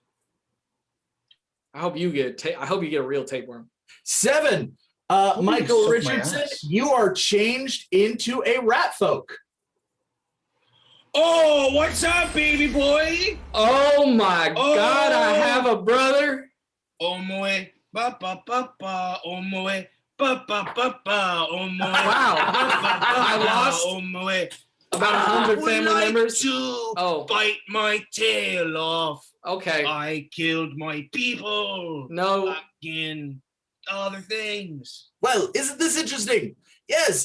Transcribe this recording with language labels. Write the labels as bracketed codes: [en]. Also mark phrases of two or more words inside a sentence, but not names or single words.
[en] I hope you get a real tapeworm. 7. Michael Richardson, you are changed into a Ratfolk. Oh, what's up, baby boy? Oh my God, I have a brother. Oh my, ba ba ba ba. Oh my, ba ba ba ba. Oh my. Wow, I lost about 100 family members. To bite my tail off. Okay. I killed my people. No. Fucking other things. Well, isn't this interesting?